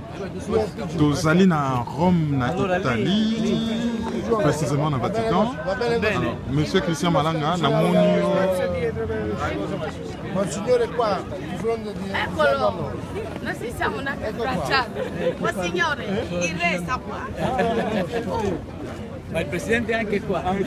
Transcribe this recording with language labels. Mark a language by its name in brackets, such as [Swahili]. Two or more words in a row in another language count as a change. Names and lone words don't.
[Lingala] Tozali na Rome, na Italie, précisément na Vatican. Alors, Monsieur Christian Malanga, na Monio. [Italian] Monsignore qua, di fronte di... Eccolo, noi siamo una abbracciati. Monsignore, il re sta qua. Ma il presidente è anche qua.